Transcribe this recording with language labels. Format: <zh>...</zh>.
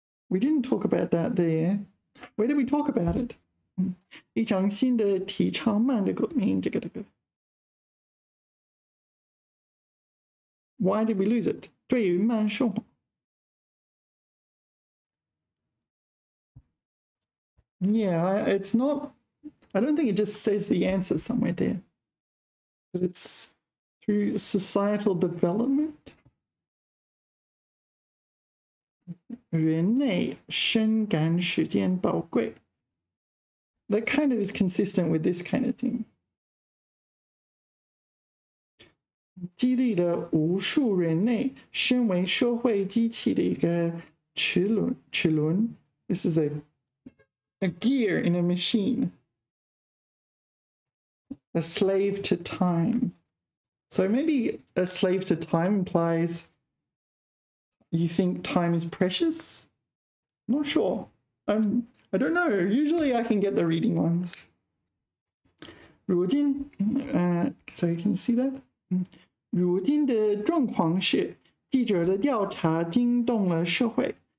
<en>We didn't talk about that there. Where did we talk about it?</en> <zh>一场新的提倡慢的革命，这个。</zh> <en>Why did we lose it?</en> <zh>对于慢生活。</zh> <en>Yeah, it's not. I don't think it just says the answer somewhere there. But it's through societal development.</en> <zh>人类深感时间宝贵。</zh> <en>That kind of is consistent with this kind of thing.</en> <zh>激励了无数人类身为社会机器的一个齿轮。</zh> <en>This is a gear in a machine. A slave to time. So maybe a slave to time implies you think time is precious? I'm not sure. I don't know. Usually I can get the reading ones.</en> <zh>如今,</zh> <en>sorry, can you see that?</en> <zh>如今的状况是，记者的调查惊动了社会。</zh>